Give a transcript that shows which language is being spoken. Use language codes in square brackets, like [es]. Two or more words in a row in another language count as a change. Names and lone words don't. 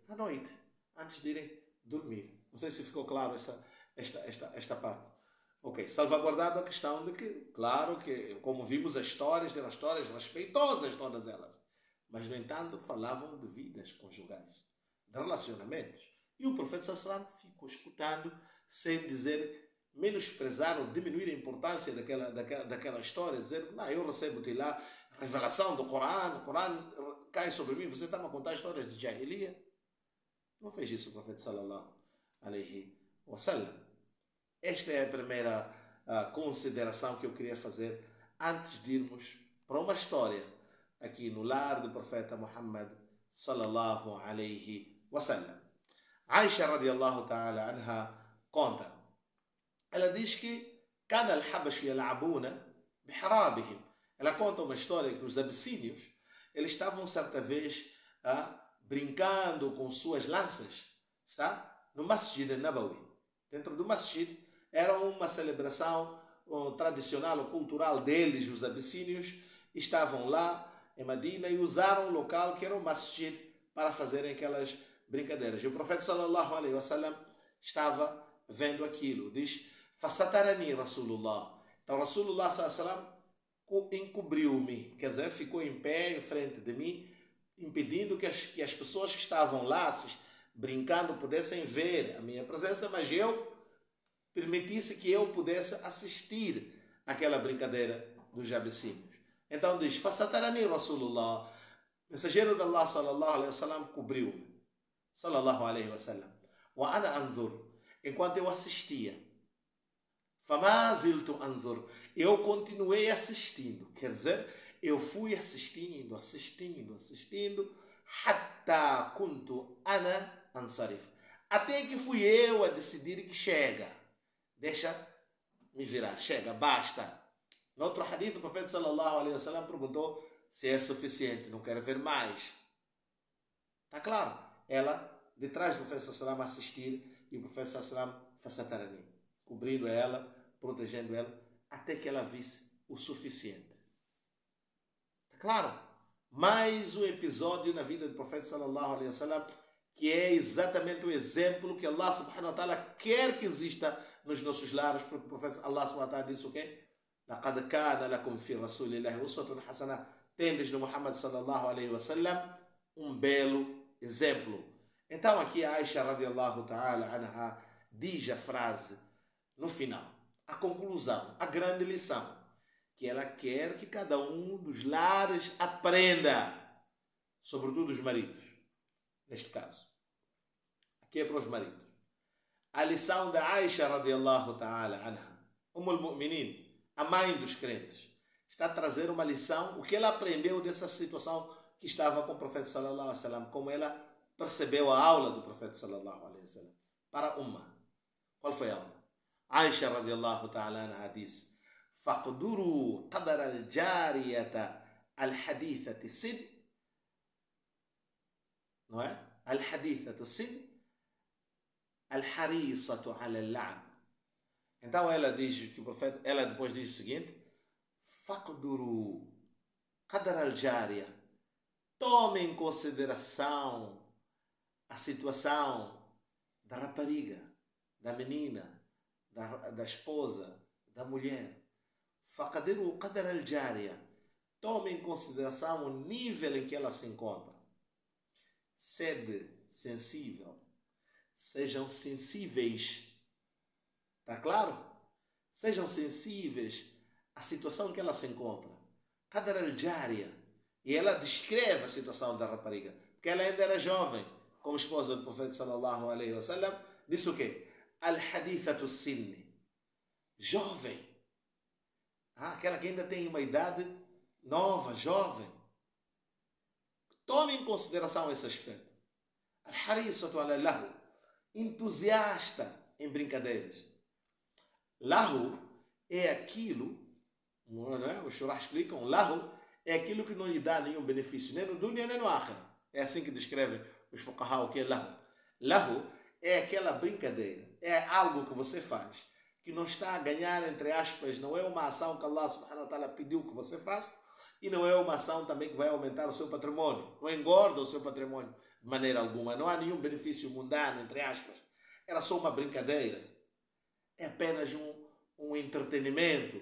[pt] À noite, antes de irem dormir. Não sei se ficou claro esta parte. Ok, salvaguardado a questão de que, claro que, como vimos, as histórias eram histórias respeitosas, todas elas. Mas, no entanto, falavam de vidas conjugais, de relacionamentos. E o profeta [ar] صلى الله عليه وسلم [pt] ficou escutando, sem dizer, menosprezar ou diminuir a importância daquela história, dizer, não, eu recebo lá a revelação do Corão, o Corão cai sobre mim, você está a contar histórias de Jahiliya? Não fez isso o profeta [ar] صلى الله عليه وسلم. [pt] Esta é a primeira consideração que eu queria fazer antes de irmos para uma história aqui no lar do profeta Muhammad [ar] صلى الله عليه وسلم. [pt] Aisha [ar] رضي الله تعالى عنها [pt] conta. Ela diz que [ar] كان الحبش يلعبون بحرابهم. [pt] Ela conta uma história que os abissínios, eles estavam certa vez brincando com suas lanças, está? No Masjid al-Nabawi. Dentro do Masjid era uma celebração tradicional ou cultural deles, os abissínios, estavam lá em Medina e usaram o local que era o Masjid para fazerem aquelas brincadeiras. E o profeta [ar] صلى الله عليه وسلم [pt] estava vendo aquilo. Diz: [ar] "فسترني رسول الله." [pt] Então Rasulullah [ar] صلى الله عليه وسلم [pt] encobriu-me, quer dizer, ficou em pé em frente de mim, impedindo que as pessoas que estavam lá brincando pudessem ver a minha presença, mas eu permitisse que eu pudesse assistir àquela brincadeira dos abissínios. Então diz: [ar] "فسترني رسول الله." [pt] Mensageiro de Allah [ar] صلى الله عليه وسلم [pt] cobriu-me, [ar] صلى الله عليه وسلم. وأنا أنظر, [pt] enquanto eu assistia. [ar] فما زلت أنظر, [pt] eu continuei assistindo, quer dizer, eu fui assistindo, [ar] حتى كنت أنا أنصرف, [pt] até que fui eu a decidir que chega, deixa me virar, chega, basta. No outro hadith, o profeta [ar] صلى الله عليه وسلم [pt] perguntou se é suficiente, não quero ver mais. Está claro? Ela, de trás do profeta [ar] صلى الله عليه وسلم, [pt] assistir, e o profeta [ar] صلى الله عليه وسلم [pt] fasatarani, cobrindo ela, protegendo ela, até que ela visse o suficiente. Está claro? Mais um episódio na vida do profeta [ar] صلى الله عليه وسلم, [pt] que é exatamente o exemplo que Allah [ar] سبحانه وتعالى [pt] quer que exista nos nossos lares, porque o profeta Allah [ar] سبحانه وتعالى [pt] disse o quê? [ar] لَقَدْ كَانَ لَكُمْ فِي رَسُولِ اللَّهِ أُسْوَةٌ حَسَنَةٌ. [pt] Tendes no Muhammad [ar] صلى الله عليه وسلم [pt] um belo exemplo. Então aqui a Aisha [ar] رضي الله تعالى عنها [pt] diz a frase no final, a conclusão, a grande lição, que ela quer que cada um dos lares aprenda, sobretudo os maridos, neste caso. Aqui é para os maridos. A lição da Aisha [ar] رضي الله تعالى عنها، المؤمنين, [pt] a mãe dos crentes, está a trazer uma lição, o que ela aprendeu dessa situação que estava com o profeta [ar] صلى الله عليه وسلم, [pt] como ela percebeu a aula do profeta [ar] صلى الله عليه وسلم [pt] para a umma. Qual foi a aula? [ar] عائشة رضي الله تعالى عنها diz: "فاقدروا قدر الجارية الحديثة سن", [pt] não é? [ar] الحديثة سن، الحريصة على اللعب. [pt] Então ela diz que o profeta, ela depois diz o seguinte: [ar] "فاقدروا قدر الجارية", [pt] tome em consideração a situação da rapariga, da menina, da esposa, da mulher. [ar] فاقدروا قدر الجارية, [pt] tome em consideração o nível em que ela se encontra. Sede sensível, sejam sensíveis. Está claro? Sejam sensíveis à situação em que ela se encontra. [ar] قدر الجارية. [pt] E ela descreve a situação da rapariga, porque ela ainda era jovem, como esposa do profeta [ar] صلى الله عليه وسلم. [pt] Disse o quê? [ar] الحديثة سني, [pt] jovem, aquela que ainda tem uma idade nova, jovem. Tome em consideração esse aspecto. [ar] الحريصة على لهو, [pt] entusiasta em brincadeiras. Lahu é aquilo, não é? Os shurah explicam, lahu é aquilo que não lhe dá nenhum benefício, nem no dunya nem no akhirah. É assim que descrevem os fuqaha o que é lahu. Lahu é aquela brincadeira, é algo que você faz, que não está a ganhar, entre aspas, não é uma ação que Allah [ar] سبحانه وتعالى [pt] pediu que você faça, e não é uma ação também que vai aumentar o seu patrimônio, não engorda o seu patrimônio de maneira alguma, não há nenhum benefício mundano, entre aspas, era só uma brincadeira, é apenas um entretenimento.